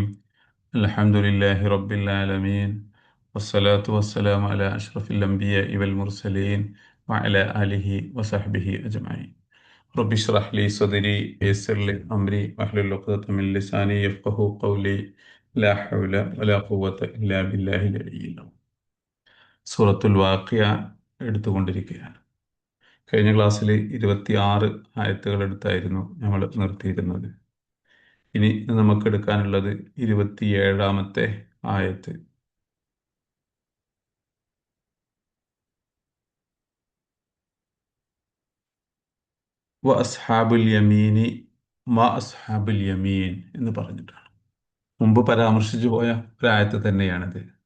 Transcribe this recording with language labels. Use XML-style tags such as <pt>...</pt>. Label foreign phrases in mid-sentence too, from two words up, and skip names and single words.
<ar>الحمد لله رب العالمين، والصلاة والسلام على أشرف الأنبياء والمرسلين وعلى آله وصحبه أجمعين. رب اشرح لي صدري ويسر لي أمري واحلل عقدة من لساني يفقه قولي. لا حول ولا قوة إلا بالله العلي العظيم.</ar> <ml>സൂറത്തുൽ വാഖിയ എടുത്തുകൊണ്ടിരിക്കുകയാണ്. കഴിഞ്ഞ ക്ലാസ്സിൽ 26 ആയത്തുകൾ എടുത്തായിരുന്നു നമ്മൾ നിർത്തിയിരുന്നത്. ഇനി നമുക്ക് എടുക്കാനുള്ളത് 27ാമത്തെ ആയത്ത്.</ml> <ar>وأصحاب اليمين ما أصحاب اليمين</ar> <ml>എന്ന് പറഞ്ഞിട്ടാണ് മുമ്പ് പരാമർശിച്ചു പോയ ഒരു ആയത്ത് തന്നെയാണിത്.</ml>